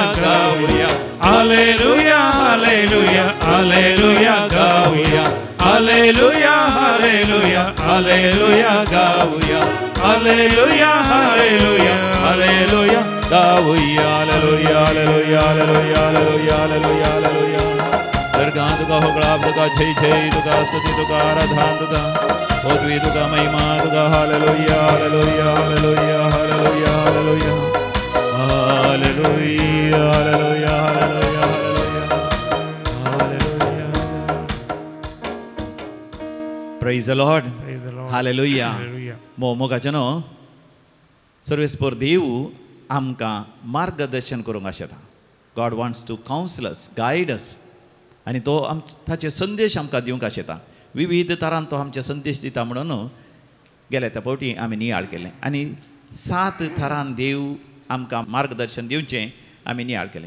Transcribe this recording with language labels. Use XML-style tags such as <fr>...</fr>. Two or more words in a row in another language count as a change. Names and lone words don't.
<kok>गाऊया हालेलुया हालेलुया हालेलुया गाऊया हालेलुया हालेलुया हालेलुया गाऊया हालेलुया हालेलुया हालेलुया गाऊया हालेलुया हालेलुया हालेलुया हालेलुया हालेलुया हालेलुया अर्गां तुका होगळाप तुका छय छय तुका स्तुती तुका आराधना तुका पदवी तुका महिमा तुका हालेलुया हालेलुया हालेलुया हालेलुया हालेलुया Hallelujah, hallelujah, hallelujah, hallelujah.</kok> <en>Praise the Lord. Praise the Lord. Hallelujah. Hallelujah.</en> <kok>मोगाचनो सर्वेस्पर देव आमकां मार्गदर्शन करूंक आशेता.</kok> <en>God wants to counsel us, guide us,</en> <kok>आनी तो ताचे संदेश आमकां दिवंक आशेता. विविध तरान तो आमचे संदेश दिता म्हणून गेल्या त्या फावटी आमी नियाळ केलें आनी 7 थरान देव आमकां मार्गदर्शन दिवचें आमी नियाळ केलें.</kok>